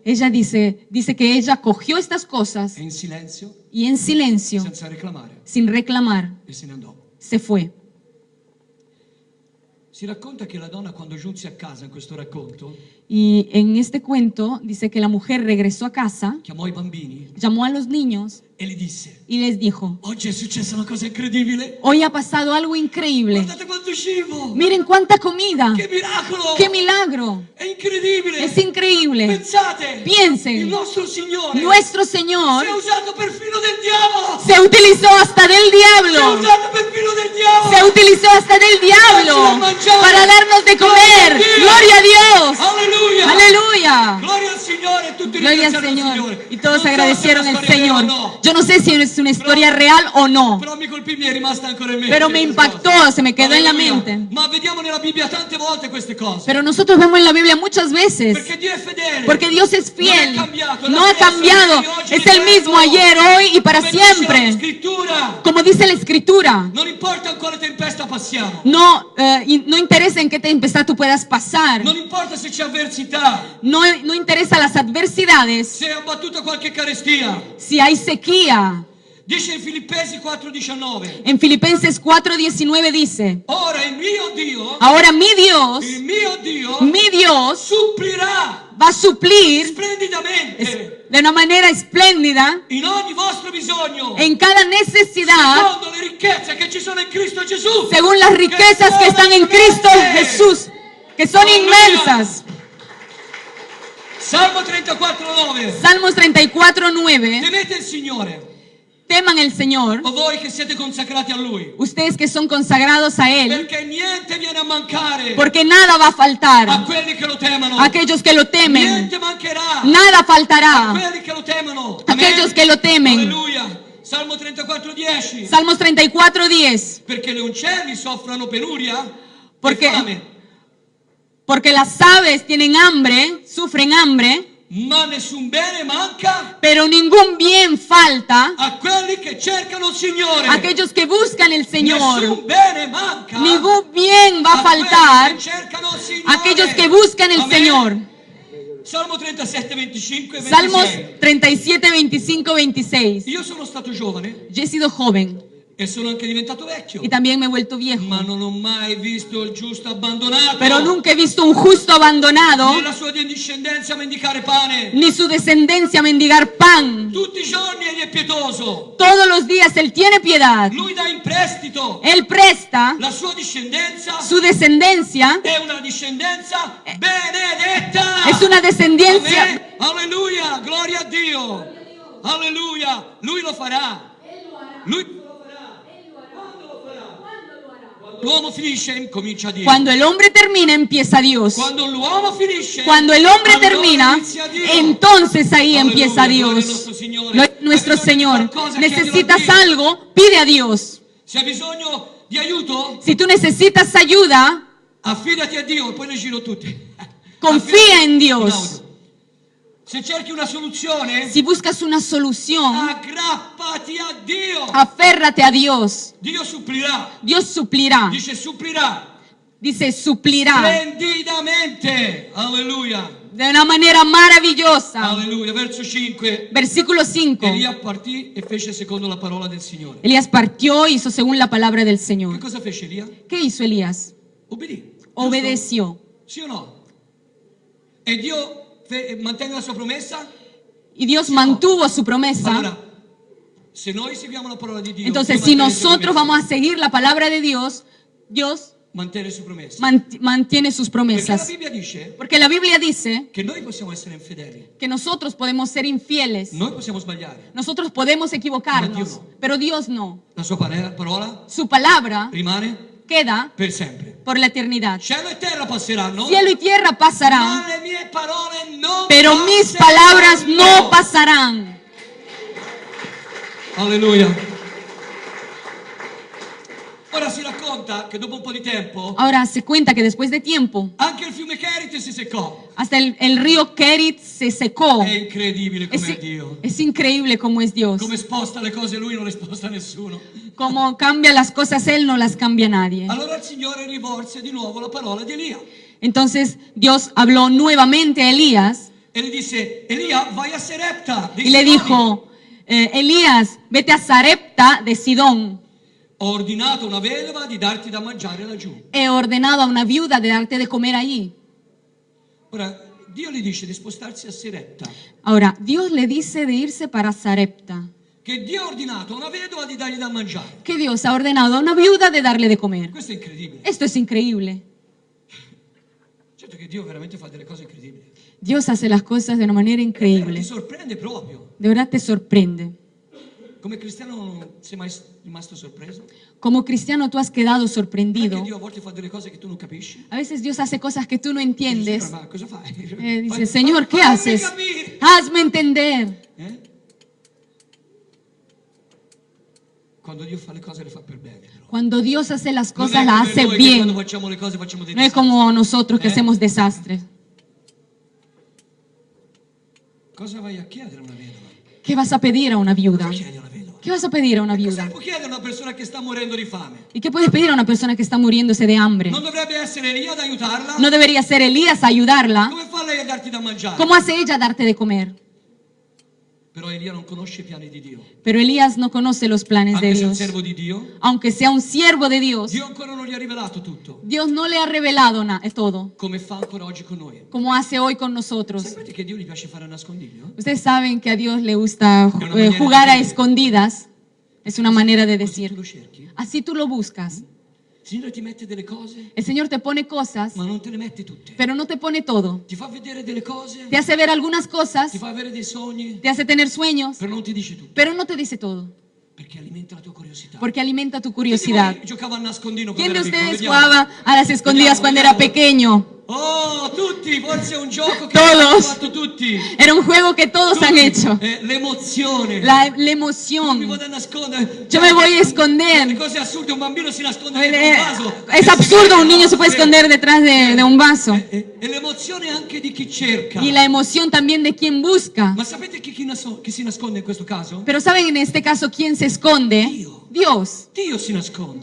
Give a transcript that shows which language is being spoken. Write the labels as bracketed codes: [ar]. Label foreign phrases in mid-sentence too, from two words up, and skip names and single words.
[es] Ella dice que ella cogió estas cosas [it] e in silenzio, [es] y en silencio, [it] senza reclamare, [es] sin reclamar, [it] e se ne andò. [es] se fue. [it] Si racconta che la donna quando giunse a casa in questo racconto [es] Y en este cuento dice que la mujer regresó a casa, [it] chiamò i bambini [es] llamó a los niños [it] e gli disse, [es] y les dijo, [it] oggi è successa una cosa incredibile. [es] hoy ha pasado algo increíble. [it] Guardate quanto cibo. [es] Miren cuánta comida. [it] Che miracolo. [es] ¡Qué milagro! [it] È incredibile. [es] Es increíble. [it] Pensate. [es] Piensen. [it] Il nostro Signore [es] Nuestro Señor [it] si è usato perfino del diavolo. [es] se utilizó hasta del [it] Si è [es] diablo. [it] usato perfino del diavolo. [es] Se utilizó hasta del diablo para darnos de comer. ¡Gloria a Dios! [it] Alleluia. [es] ¡Aleluya! [it] Gloria al Signore. Tutti [es] Gloria al [it] ringraziarono il [es] Señor. [it] Signore. [es] Y todos [it] Non so se è [es] agradecieron [it] una [es] al [it] storia vera o [es] Señor. [it] no, [es] Yo no sé si es una historia real o no, [it] però mi colpì, mi è rimasta ancora in mente. [es] pero me [it] questa [es] impactó, [it] cosa. [es] se me quedó en la [it] Alleluia. [es] mente. [it] Ma vediamo nella Bibbia tante volte queste cose. [es] Pero nosotros vemos en la Biblia muchas veces, [it] Perché Dio è fedele. [es] porque Dios es fiel, [it] Non è cambiato, [es] no ha cambiado, es el mismo ayer, hoy y para [it] Come dice la [es] siempre. [it] Scrittura. [es] Como dice la Escritura, [it] Non importa in quale tempesta passiamo. [es] no interesa en qué tempestad tú puedas pasar, [it] Non importa se c'è avversità, [es] no interesa las adversidades, [it] se è abbattuta qualche carestia. [es] si hay sequía. [it] Dice in Filippesi 4:19. [es] En Filipenses 4:19 dice, [it] Ora il mio Dio, [es] ahora mi Dios [it] supplirà [es] va a suplir [it] splendidamente [es] de una manera espléndida [it] in ogni vostro bisogno, [es] en cada necesidad, [it] secondo le ricchezze che ci sono in Cristo Gesù. [es] según las riquezas que están en Cristo Jesús, que son inmensas. [it] Salmo 34:9. [es] Salmos 34:9. [it] Temete il Signore, [es] Teman el Señor, [it] o voi che siete consacrati a Lui, [es] ustedes que son consagrados a Él, [it] perché niente viene a mancare [es] porque nada va a [it] a [es] faltar [it] quelli che lo temono. [es] a aquellos que lo temen. [it] Niente mancherà [es] Nada [it] a [es] faltará [it] quelli che lo temono. [es] a aquellos que lo temen. [it] Alleluia. Salmo 34:10. [es] Salmos 34:10. [it] Perché le uccelli soffrono penuria Perché- e fame, [es] Porque las aves tienen hambre, sufren hambre, [it] ma nessun bene manca [es] pero ningún bien falta [it] a quelli che cercano il Signore. [es] a aquellos que buscan el Señor. [it] Nessun bene manca [es] Ningún bien va a [it] quelli [es] faltar [it] che cercano il Signore. [es] a aquellos que buscan el Amén. Señor. [it] Salmo 37:25 e 26. [es] Salmos 37, 25, 26. [it] Io sono stato giovane [es] Yo he sido joven [it] e sono anche diventato vecchio, [es] y también me he vuelto viejo, [it] ma non ho mai visto il giusto abbandonato, [es] pero nunca he visto un justo abandonado [it] né la sua discendenza mendicare pane. [es] ni su descendencia mendigar pan. [it] Tutti i giorni egli è pietoso. [es] Todos los días Él tiene piedad. [it] Lui dà in prestito [es] Él presta [it] la sua discendenza. [es] su descendencia. [it] È una discendenza benedetta. [es] Es una descendencia. [it] Amen. Alleluia, gloria a Dio. Alleluia, lui lo farà. Lui lo farà. Quando lo farà? Quando l'uomo finisce, comincia Dio. [es] Cuando el hombre termina, empieza Dios. [it] Quando l'uomo finisce, [es] Cuando el hombre [it] allora [es] termina, [it] inizia Dio. [es] entonces ahí [it] Alleluia, [es] empieza [it] gloria al [es] Dios. [it] nostro Signore. [es] Nuestro [it] Hai bisogno di [es] Señor. [it] qualcosa, chiedilo a [es] Necesitas [it] Dio. [es] algo, pide a Dios. [it] Se hai bisogno di aiuto, [es] Si tú necesitas ayuda, [it] affidati a Dio, poi le giro tutte. [es] confía [it] Affidati [es] en [it] in [es] Dios. [it] auto. Se cerchi una soluzione, [es] Si buscas una solución, [it] aggrappati a Dio. [es] aférrate a Dios. [it] Dio supplirà. [es] Dios suplirá. [it] Dice supplirà. [es] Dice suplirá [it] Splendidamente. Alleluia. [es] de una manera maravillosa. [it] Alleluia. Verso 5. [es] Versículo 5. [it] Elia partì e fece secondo la parola del Signore. [es] Elías partió e hizo según la palabra del [it] Che [es] Señor. [it] cosa fece Elia? [es] ¿Qué hizo Elías? [it] Obbedì. Giusto? [es] Obedeció. [it] Sì o no? E Dio mantiene la sua promessa? [es] Y Dios mantuvo su promesa. [it] Allora, se noi seguiamo la parola di Dio, [es] Entonces, [it] Dio [es] si [it] mantiene su [es] nosotros [it] promessa. [es] vamos a seguir la palabra de Dios, Dios [it] Mantiene su promessa. [es] mantiene sus [it] Perché la [es] promesas. [it] Bibbia dice [es] Porque la Biblia dice [it] che noi possiamo essere infedeli, [es] que nosotros podemos ser infieles, [it] noi possiamo sbagliare. [es] nosotros podemos equivocarnos, Pero Dios no. pero Dios no. [it] La sua parola [es] Su palabra [it] rimane [es] queda [it] per sempre. [es] por la eternidad. [it] Cielo e terra passeranno, [es] Cielo y tierra [it] ma [es] pasarán, [it] le mie parole non [es] pero mis [it] passeranno. [es] palabras no pasarán. [it] Alleluia. Ora si racconta che dopo un po' di tempo [es] Ahora se cuenta que después de tiempo, [it] anche il fiume Kerite si seccò. [es] hasta el río Kerit se secó. [it] È incredibile [es] Es, [it] come è Dio. [es] es increíble cómo es Dios. [it] Come sposta le cose lui non le sposta nessuno. [es] Como cambia las cosas Él, no las cambia nadie. [it] Allora il Signore rivolse di nuovo la parola di Elia [es] Entonces Dios habló nuevamente a Elías [it] e le disse: Elia, vai a Serepta dei [es] y le [it] Sidoni. [es] dijo, Elías, vete a Sarepta de Sidón. [it] Ho ordinato a una vedova di darti da mangiare laggiù. [es] He ordenado a una viuda de darte de comer allí. [it] Ora, Dio gli dice di spostarsi a Serepta, [es] Ahora, Dios le dice de irse para Sarepta. [it] che Dio ha ordinato a una vedova di dargli da mangiare. [es] Que Dios ha ordenado a una viuda de darle de comer. [it] Questo è incredibile. [es] Esto es increíble. [it] Certo che Dio veramente fa delle cose incredibili. [es] Dios hace las cosas de una manera [it] Ti [es] increíble. [it] sorprende proprio. [es] De verdad te sorprende. [it] Come cristiano non sei mai rimasto sorpreso? [es] Como cristiano tú has quedado [it] Perché [es] sorprendido. [it] Dio a volte fa delle cose che tu non capisci? [es] A veces Dios hace cosas que tú no [it] Dici, [es] entiendes. [it] "Signore, ma cosa fai? [es] Dice, Señor, ¿qué [it] Fammi [es] haces? [it] capire." [es] Hazme entender. [it] Quando Dio fa le cose le fa per bene. Però. [es] Cuando Dios hace las [it] Non [es] cosas, [it] è [es] las [it] come [es] hace [it] noi che quando [es] bien. [it] facciamo le cose facciamo dei [es] No es [it] disastri. [es] como nosotros que ¿Eh? hacemos desastres. [it] Cosa vai a chiedere a una vedova? [es] ¿Qué vas a pedir a una viuda? [it] Cosa chiedi a una vedova? [es] ¿Qué vas a pedir a una [it] Cosa [es] viuda? [it] può chiedere a una persona che sta morendo di fame? [es] ¿Y qué puedes pedir a una persona que está muriéndose de hambre? [it] Non dovrebbe essere Elia ad aiutarla? [es] ¿No debería ser Elías a ayudarla? [it] Come fa lei a darti da mangiare? [es] ¿Cómo hace ella a darte de comer? [it] Però Elia non conosce i piani di Dio. [es] Pero Elías no conoce los planes de [it] Anche se è un [es] Dios. [it] servo di Dio, [es] Aunque sea un siervo de Dios, [it] Dio ancora non gli ha rivelato tutto. [es] Dios no le ha revelado todo, [it] Come fa ancora oggi con noi. [es] como hace hoy con nosotros. [it] Sapete che a Dio gli piace fare a nascondiglio? [es] Ustedes saben que a Dios le gusta una manera jugar de a decir. escondidas. Es una manera de [it] Così tu [es] decir. [it] lo cerchi. [es] Así tú lo buscas. [it] Il Signore ti mette delle cose, [es] El Señor te pone cosas, [it] ma non te le mette tutte. [es] pero no te pone todo. [it] Ti fa vedere delle cose, [es] Te hace ver algunas cosas, [it] ti fa avere dei sogni, [es] te hace tener sueños, [it] però non ti dice tutto. [es] pero no te dice todo, [it] Perché alimenta la tua curiosità. [es] porque alimenta tu [it] Chi di [es] curiosidad. [it] voi giocava a nascondino [es] ¿Quién [it] quando [es] de [it] era piccolo? [es] ustedes [it] Vediamo. [es] jugaba a las escondidas cuando era pequeño? [it] Oh, tutti, forse è un gioco che [es] Todos. [it] hanno fatto tutti. [es] Era un juego que todos han [it] Tutti. [es] hecho. [it] L'emozione. [es] La [it] Mi [es] emoción. [it] vado a nascondere. [es] Yo me voy a [it] Le [es] esconder. [it] cose assurde, un bambino si nasconde dentro un vaso. [es] Es absurdo, un niño se puede esconder detrás de un vaso. [it] E l'emozione anche di chi cerca. [es] Y la emoción también de quien busca. [it] Ma sapete chi si nasconde in questo caso? [es] Pero ¿saben en este caso quién se esconde? [it] Dio. [es] Dios. [it] Dio si nasconde.